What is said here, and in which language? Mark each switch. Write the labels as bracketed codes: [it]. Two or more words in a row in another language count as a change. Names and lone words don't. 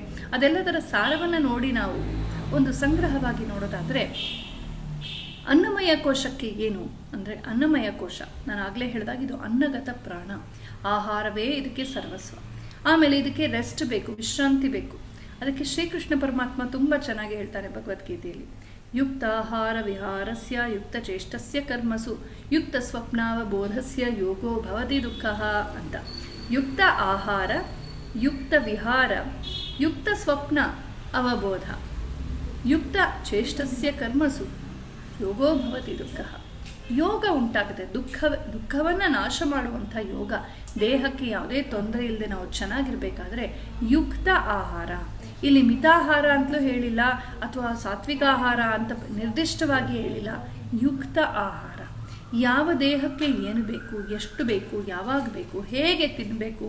[kn] ಅದೆಲ್ಲದರ ಸಾರವನ್ನು ನೋಡಿ ನಾವು ಒಂದು ಸಂಗ್ರಹವಾಗಿ ನೋಡೋದಾದರೆ, ಅನ್ನಮಯ ಕೋಶಕ್ಕೆ ಏನು ಅಂದರೆ, ಅನ್ನಮಯ ಕೋಶ ನಾನು ಆಗಲೇ ಹೇಳಿದಾಗ ಇದು ಅನ್ನಗತ ಪ್ರಾಣ, ಆಹಾರವೇ ಇದಕ್ಕೆ ಸರ್ವಸ್ವ. ಆಮೇಲೆ ಇದಕ್ಕೆ ರೆಸ್ಟ್ ಬೇಕು, ವಿಶ್ರಾಂತಿ ಬೇಕು. ಅದಕ್ಕೆ ಶ್ರೀಕೃಷ್ಣ ಪರಮಾತ್ಮ ತುಂಬ ಚೆನ್ನಾಗಿ ಹೇಳ್ತಾರೆ ಭಗವದ್ಗೀತೆಯಲ್ಲಿ, [sa] ಯುಕ್ತಾಹಾರ ವಿಹಾರಸ್ಯ ಯುಕ್ತಚೇಷ್ಟಸ್ಯ ಕರ್ಮಸು ಯುಕ್ತ ಸ್ವಪ್ನಾವಬೋಧಸ್ಯ ಯೋಗೋ ಭವತಿ ದುಃಖಃ [kn] ಅಂತ. [sa] ಯುಕ್ತ ಆಹಾರ, ಯುಕ್ತ ವಿಹಾರ, ಯುಕ್ತ ಸ್ವಪ್ನ ಅವಬೋಧ, ಯುಕ್ತ ಚೇಷ್ಟಸ್ಯ ಕರ್ಮಸು ಯೋಗೋ ಭವತಿ ದುಃಖಃ. [kn] ಯೋಗ ಉಂಟಾಗುತ್ತೆ, ದುಃಖವನ್ನು ನಾಶ ಮಾಡುವಂಥ ಯೋಗ. ದೇಹಕ್ಕೆ ಯಾವುದೇ ತೊಂದರೆ ಇಲ್ಲದೆ ನಾವು ಚೆನ್ನಾಗಿರ್ಬೇಕಾದ್ರೆ ಯುಕ್ತ ಆಹಾರ, ಇಲ್ಲಿ ಮಿತಾಹಾರ ಅಂತಲೂ ಹೇಳಿಲ್ಲ ಅಥವಾ ಸಾತ್ವಿಕ ಆಹಾರ ಅಂತ ನಿರ್ದಿಷ್ಟವಾಗಿ ಹೇಳಿಲ್ಲ. ಯುಕ್ತ ಆಹಾರ, ಯಾವ ದೇಹಕ್ಕೆ ಏನು ಬೇಕು, ಎಷ್ಟು ಬೇಕು, ಯಾವಾಗ ಬೇಕು, ಹೇಗೆ ತಿನ್ನಬೇಕು.